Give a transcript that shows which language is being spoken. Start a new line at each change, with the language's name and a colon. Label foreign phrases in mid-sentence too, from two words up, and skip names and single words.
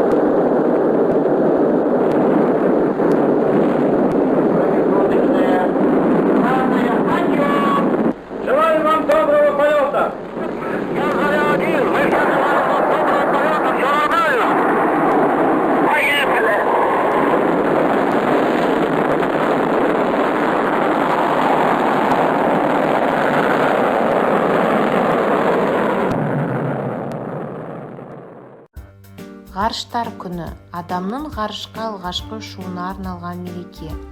Russian: Желаю вам доброго полета! Я заря 1. Мы сейчас желаем вам доброго полета. Все нормально. Поехали.
Kazakh: Ғарыштар күні адамның ғарышқа алғашқы ұшуына арналған мереке.